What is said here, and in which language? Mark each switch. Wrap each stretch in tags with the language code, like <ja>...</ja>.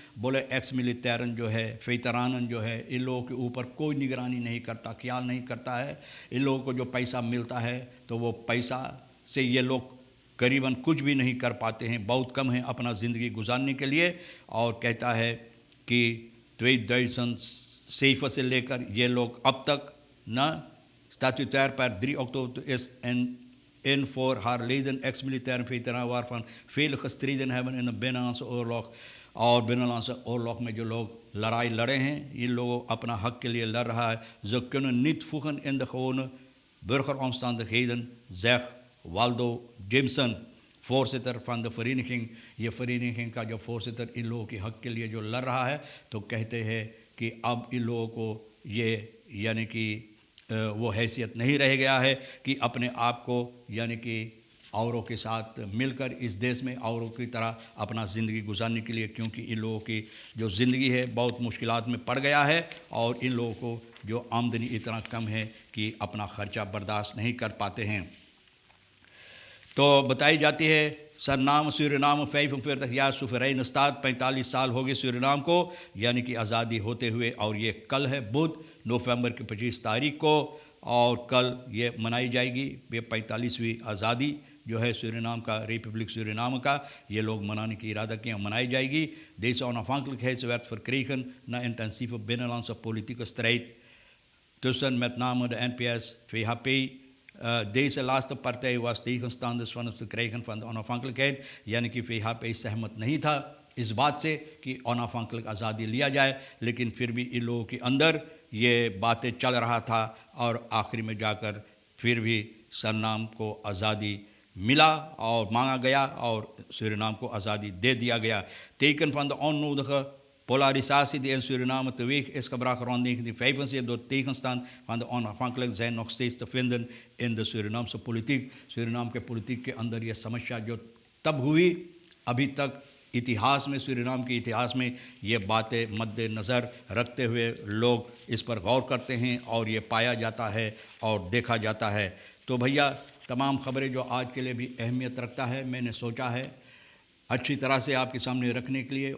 <hi>बोले एक्स-मिलिटैरन जो है, वेतरानन जो है, इन लोगों के ऊपर कोई निगरानी नहीं करता, ख्याल नहीं करता है। इन लोगों को जो पैसा मिलता है तो वो पैसा से ये लोग करीबन कुछ भी नहीं कर पाते हैं, बहुत कम है अपना ज़िंदगी गुजारने के लिए। और कहता है कि 2007 से लेकर ये लोग अब तक न</hi> <nl>statutair per 3 oktober is en voor haar leden ex-militaire veteranen waarvan vele gestreden hebben in de Binnenlandse oorlog।</nl> <hi>और बिnnenlandse oorlog में जो लोग लड़ाई लड़े हैं, इन लोगों अपना हक के लिए लड़ रहा है।</hi> <nl>Ze kunnen niet voegen in de gewone burgeromstandigheden, zegt Waldo Jimson, voorzitter van de vereniging।</nl> <hi>ये vereniging का जो voorzitter इन लोगों के हक के लिए जो लड़ रहा है, तो कहते हैं कि अब इन लोगों को ये यानी कि वो हैसियत नहीं रह गया है कि अपने आप को यानी कि औरों के साथ मिलकर इस देश में औरों की तरह अपना ज़िंदगी गुजारने के लिए, क्योंकि इन लोगों की जो ज़िंदगी है बहुत मुश्किलात में पड़ गया है और इन लोगों को जो आमदनी इतना कम है कि अपना ख़र्चा बर्दाश्त नहीं कर पाते हैं। तो बताई जाती है सरनाम सूरीनाम 45 या सुफरेन स्टाद 45 साल हो गए सूरीनाम को यानी कि आज़ादी होते हुए। और ये कल है बुध नवंबर की 25 तारीख को, और कल ये मनाई जाएगी ये 45वीं आज़ादी जो है सूरीनाम का, रिपब्लिक सूरीनाम का, ये लोग मनाने की इरादा किया, मनाई जाएगी।</hi> <nl>Deze onafhankelijkheid werd verkregen na intensieve binnenlandse politieke strijd tussen met name de NPS, VHP. Deze laatste partij was tegenstanders van het verkrijgen van de onafhankelijkheid,</nl> <hi>यानी कि VHP सहमत नहीं था इस बात से कि अनअफांकलिक आज़ादी लिया जाए, लेकिन फिर भी इन लोगों के अंदर ये बातें चल रहा था और आखिर में जाकर फिर भी सरनाम को आज़ादी मिला और मांगा गया और सूरीनाम को आज़ादी दे दिया गया।</hi> <nl>Teken van de onnodige polarisatie die in Suriname teweeg is gebracht rond 1975 door tegenstand van de onafhankelijkheid zijn nog steeds te vinden in de Surinaamse politiek।</nl> <hi>Suriname के politiek के अंदर ये समस्या जो तब हुई, अभी तक इतिहास में, सूरीनाम के इतिहास में ये बातें मद्देनज़र रखते हुए लोग इस पर गौर करते हैं और ये पाया जाता है और देखा जाता है। तो भैया तमाम ख़बरें जो आज के लिए भी अहमियत रखता है, मैंने सोचा है अच्छी तरह से आपके सामने रखने के लिए।</hi>